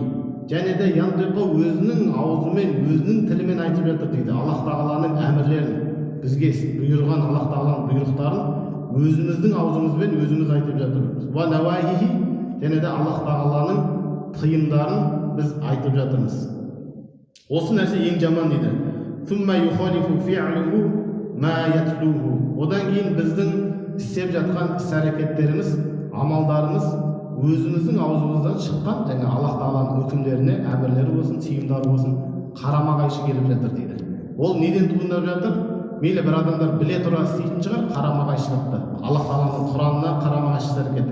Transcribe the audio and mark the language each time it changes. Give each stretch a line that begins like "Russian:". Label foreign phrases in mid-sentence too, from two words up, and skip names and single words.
Kazakh: Және де янтиқа өзінің аузымен, өзінің тілімен айтып жатыр дейді. Аллах Тағаланың әмірлерін, бізге бұйырған Аллах Тағаланың бұйрықтарын өзіміздің аузымызбен өзіміз айтып жатырмыз.
Arabic: ونواهيه.
Kazakh: Және де Аллах Тағаланың тыйымдарын біз айтып жатырмыз. Осы нәрсе ең жаман дейді.
Arabic: ثم يخالف فعله ما يتلوه.
Kazakh: Одан кейін біздің істеп жатқан іс-әрекеттеріміз, амалдарымыз өзіміздің аузымыздан шыққан жаңа Аллах Тағаланың үкімдеріне, әмірлері болсын, тыйымдары болсын, қарама-қайшы келіп жатыр дейді. Ол неден туындап жатыр? Мейлі бір адамдар біле тұра істейтін шығар қарама-қайшылықты, Аллах Тағаланың Құранына қарама-қайшы әрекет.